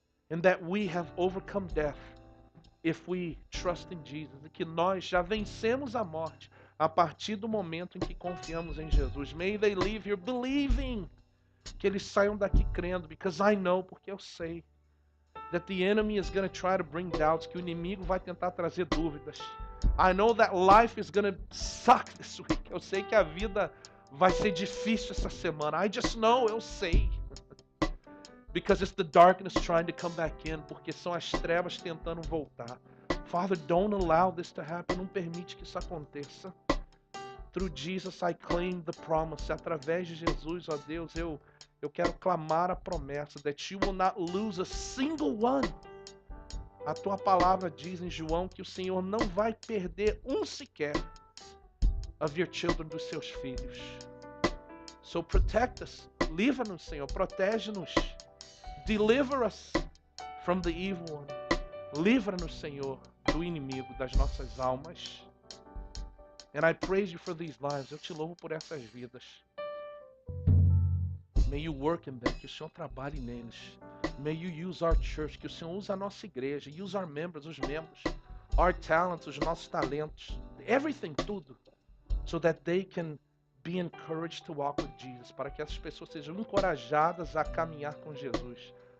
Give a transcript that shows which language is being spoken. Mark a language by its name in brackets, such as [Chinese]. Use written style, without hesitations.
[English] And that we have overcome death if we trust in Jesus. [Portuguese] E que nós já vencemos a morte a partir do momento em que confiamos em Jesus. [English] May they leave here believing. [Portuguese] Que eles saiam daqui crendo, [English] because I know, [Portuguese] porque eu sei. [English] That the enemy is going to try to bring doubts, [Portuguese] que o inimigo vai tentar trazer dúvidas. [English] I know that life is going to suck this week. [Portuguese] Eu sei que a vida Vai ser difícil essa semana. [English] I just know, [Portuguese] eu sei. [English] Because it's the darkness trying to come back in. [Portuguese] Porque são as trevas tentando voltar. [English] Father, don't allow this to happen. [Portuguese] Não permite que isso aconteça. [English] Through Jesus, I claim the promise. [Portuguese] Através de Jesus, ó Deus, eu quero clamar a promessa. [English] That you will not lose a single one. [Portuguese] A tua palavra diz em João que o Senhor não vai perder um sequer [English] of your children, [Portuguese] dos seus filhos. [English] So protect us. [Portuguese] Livra-nos, Senhor. Protege-nos. [English] Deliver us from the evil one. [Portuguese] Livra-nos, Senhor, do inimigo das nossas almas. [English] And I praise you for these lives. [Portuguese] Eu te louvo por essas vidas. [English] May you work in them. [Portuguese] Que o Senhor trabalhe neles. [English] May you use our church. [Portuguese] Que o Senhor use a nossa igreja. [English] Use our members, [Portuguese] os membros. [English] Our talents, [Portuguese] os nossos talentos. [English] Everything, [Portuguese] tudo. [English] So that they can be encouraged to walk with Jesus. [Portuguese] Para que essas pessoas sejam encorajadas a caminhar com Jesus.